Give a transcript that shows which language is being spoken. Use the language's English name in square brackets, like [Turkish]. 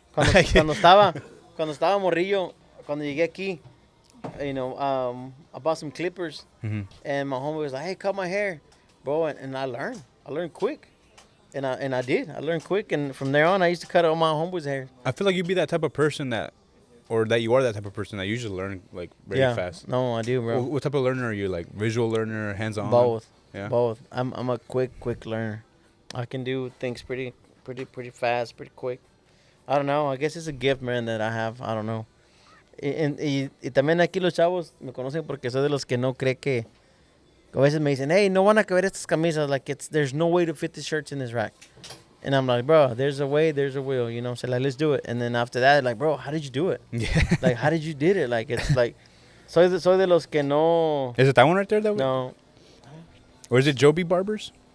[Spanish] Cuando estaba morrillo, cuando llegué aquí, [English] you know, I bought some clippers, Mm-hmm. and my homie was like, hey, cut my hair, bro, and I learned. I learned quick. And I did. I learned quick, and from there on, I used to cut all my homeboy's hair. I feel like you'd be that type of person that you are that type of person that usually learn like very fast. No, I do, bro. What type of learner are you? Like visual learner, hands-on? Both. Yeah. Both. I'm a quick learner. I can do things pretty fast, pretty quick. I don't know. I guess it's a gift, man, that I have. I don't know. [Spanish] Y también aquí los chavos me conocen porque soy de los que no cree que a veces me dicen, hey, no van a caber estas camisas. [English] Like, there's no way to fit the shirts in this rack. And I'm like, bro, there's a way, there's a will, you know. So like, let's do it. And then after that, like, bro, how did you do it? Yeah. Like, how did you did it? Like, it's like, [Spanish] soy de los que no. [English] Is it that one right there? No, Or is it Joby Barbers?